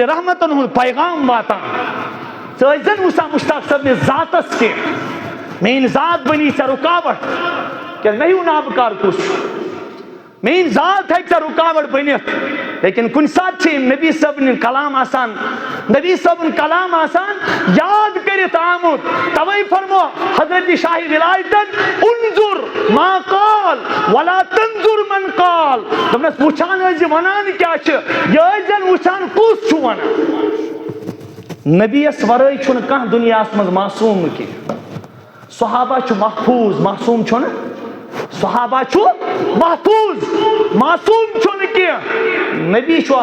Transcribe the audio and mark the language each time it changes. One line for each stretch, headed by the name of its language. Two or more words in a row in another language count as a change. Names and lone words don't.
Kashmiri: رحمتن ہُنٛد پیغام واتان ژٕ ٲسۍ زن وٕچھان مشتاق صٲبنِس ذاتس کینٛہہ میٲنۍ ذات بنی ژےٚ رُکاوٹ کیازِ مےٚ ہیوٗ نابکار کُس چھُ میٲنۍ ذات ہیٚکہِ ژےٚ رُکاوٹ بٔنِتھ لیکن کُنہِ ساتہٕ چھِ یِم نبی صٲبنہِ کلام آسان نبی صٲبُن کلام آسان یاد کٔرِتھ آمُت توے فرمو حضرت شاہ ولایتن
Arabic: انظر ما قال ولا تنظر من قال
Kashmiri: دوٚپنس وٕچھان ٲسۍ زِ ونان کیاہ چھِ یہِ ٲسۍ زن وٕچھان کُس چھُ ونان نبیس ورٲے چھُنہٕ کانٛہہ دُنیاہس منٛز معصوٗم کینٛہہ صحابہ چھُ محفوٗظ معصوٗم چھُنہٕ صحابہ چھُ محفوٗظ معصوٗم چھُنہٕ کینٛہہ نبی چھُ